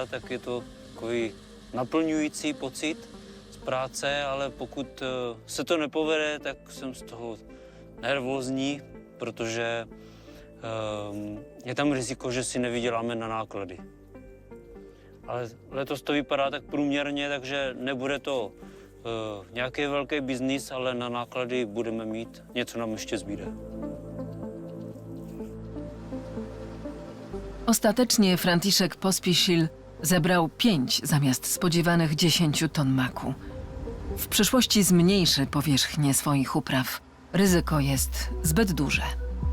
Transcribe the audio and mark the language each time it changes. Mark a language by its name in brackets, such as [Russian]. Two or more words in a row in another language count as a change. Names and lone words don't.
[Czech] tak je to takový naplňující pocit z práce, ale pokud se to nepovede, tak jsem z toho nervózní, protože je tam riziko, že si nevyděláme na náklady. Ale letos to vypadá tak průměrně, takže nebude to nějaký velký biznis, ale na náklady budeme mít, něco nám ještě zbýde. [Polish] Ostatecznie Franciszek Pospisil zebrał 5 zamiast spodziewanych 10 ton maku. W przyszłości zmniejszy powierzchnię swoich upraw. Ryzyko jest zbyt duże.